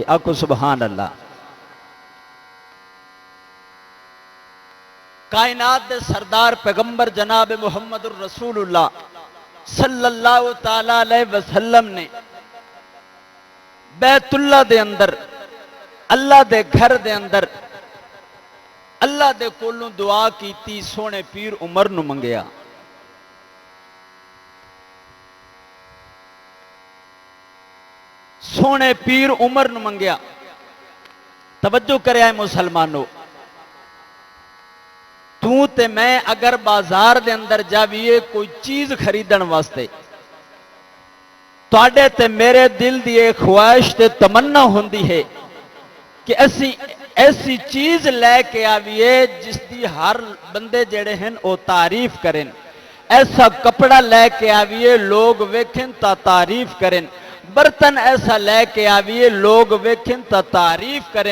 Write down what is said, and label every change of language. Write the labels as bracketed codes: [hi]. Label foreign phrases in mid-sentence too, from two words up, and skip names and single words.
[pa] آکو سبحان اللہ۔ کائنات دے سردار پیغمبر جناب [ar] محمد الرسول اللہ صلی اللہ تعالیٰ علیہ وسلم [pa] نے بیت اللہ دے اندر اللہ دے گھر دے اندر اللہ دے کولوں دعا کیتی، سونے پیر عمر نو منگیا۔ سونے پیر عمر نو منگیا۔ توجہ کرے آئے مسلمانوں، تو تے میں اگر بازار دے اندر جاویے کوئی چیز خریدن واسطے تواڈے تے میرے دل دی ایک خواہش تے تمنا ہوندی ہے کہ ایسی چیز لے کے آویے جس دی ہر بندے جڑے ہیں او تعریف کریں، ایسا کپڑا لے کے آویے لوگ ویکھیں تا تعریف کریں، برتن ایسا لے کے آویے لوگ ویکھیں تا تعریف کریں۔